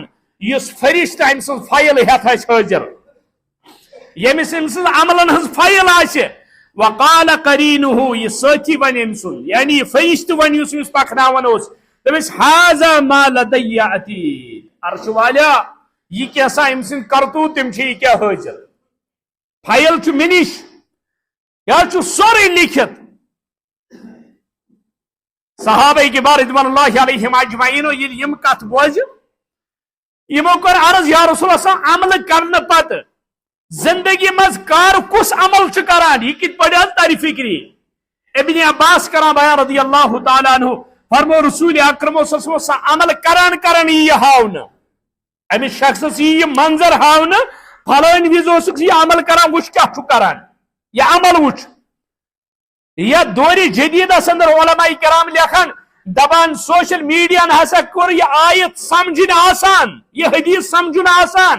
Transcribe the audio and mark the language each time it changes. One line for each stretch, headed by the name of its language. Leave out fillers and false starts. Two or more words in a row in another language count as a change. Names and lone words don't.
Kashmiri: یُس فرشتہٕ أمۍ سٕنٛز فایل ہٮ۪تھ آسہِ حٲضِر ییٚمِس أمۍ سٕنٛز عملن ہٕنٛز فایل آسہِ. وقال قرینہ یہِ سٲتھی ونہِ أمۍ سُنٛد یعنی یہِ فرشتہٕ ونہِ یُس أمِس پکناوان اوس دپٮ۪س
Arabic: ہاذا ما لدی عتیٖد.
Kashmiri: عرشہٕ والا یہ کیسا أمۍ سٕنٛدۍ کرتوٗت تِم چھِ یہِ کیٛاہ حٲضِر. فایل چھُ مےٚ نِش یہِ چھُ سورُے لیکھِتھ. صحابہ کبار
Arabic: رضوان اللہ علیہم اجمعین
Kashmiri: ییٚلہِ یِم کتھ بوزِ یِمو کوٚر عرض
Arabic: یا رسول اللہ
Kashmiri: عملہٕ کرنہٕ پتہٕ زندگی منٛز کر کُس عمل چھُ کران یہِ کِتھ پٲٹھۍ حظ ترِ فکری. ابن عباس کران بیان
Arabic: رضی اللہ تعالیٰ عنہ
Kashmiri: فرمو رسول اکرم
Arabic: صلی اللہ علیہ وسلم
Kashmiri: سۄ عمل کران یی یہِ ہاونہٕ. امس شخصس یہ منظر ہاؤن فلٲنۍ وز اوسُکھ یہ عمل کران وٕچھ کیٛاہ چھُ کران یہ عمل وٕچھ. یتھ دورِ جدیدس اندر علماء کرام لیکھان دپان سوشل میڈیاہن ہسا کوٚر یہ آیت سمجھن آسان یہ حدیث سمجھن آسان.